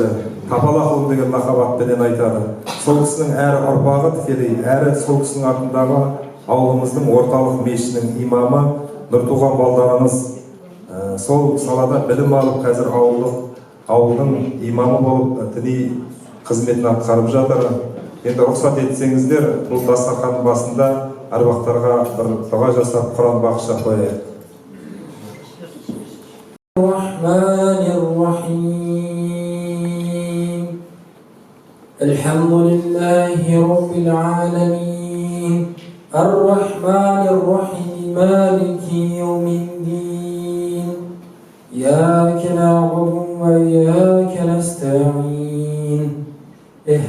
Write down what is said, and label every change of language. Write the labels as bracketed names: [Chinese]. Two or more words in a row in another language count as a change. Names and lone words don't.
[Kazakh] Тапал ақын деген лақап атпенен айтады. Сол кісінің әрі ұрпағы тікелей, әрі сол кісінің атындағы ауылымыздың орталық мешітінің имамы Нұртуған балдарымыз сол салада білім алып, қазір ауылдың имамы болып діни қызметін атқарып жатыр. Енді рұқсат етсеңіздер, бұл дастарханның басында әруақтарға бір дұға жасап Құран бағыштап қояйық. [Arabic] الحمد لله رب العالمين، الرحمن الرحيم، مالك يوم الدين، إياك نعبد وإياك نستعين.